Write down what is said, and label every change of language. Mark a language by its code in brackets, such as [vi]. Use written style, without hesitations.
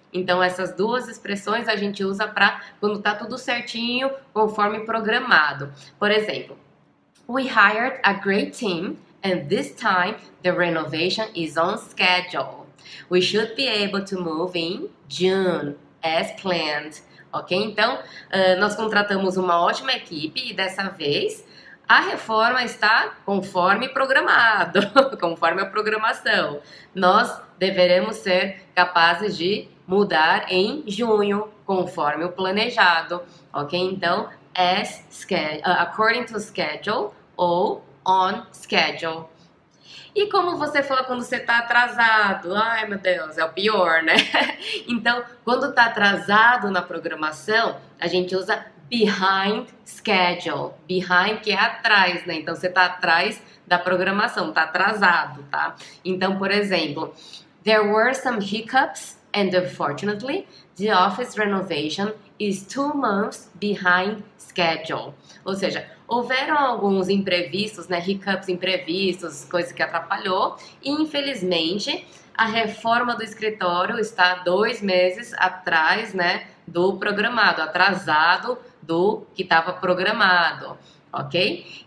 [pt] Então, essas duas expressões a gente usa para quando tá tudo certinho, conforme programado. Por exemplo, [en] we hired a great team and this time the renovation is on schedule. We should be able to move in June as planned. Ok? [pt] Então, nós contratamos uma ótima equipe e dessa vez a reforma está conforme programado, conforme a programação. Nós deveremos ser capazes de mudar em junho, conforme o planejado, ok? Então, [en] according to schedule ou on schedule. [pt] E como você fala quando você está atrasado? Ai, meu Deus, é o pior, né? Então, quando está atrasado na programação, a gente usa behind schedule. Behind, que é atrás, né? Então, você está atrás da programação, está atrasado, tá? Então, por exemplo, [en] There were some hiccups and unfortunately, the office renovation is 2 months behind schedule. [pt] Ou seja, houveram alguns imprevistos, né, hiccups imprevistos, coisa que atrapalhou, e infelizmente a reforma do escritório está 2 meses atrás, né, do programado, atrasado do que estava programado, ok?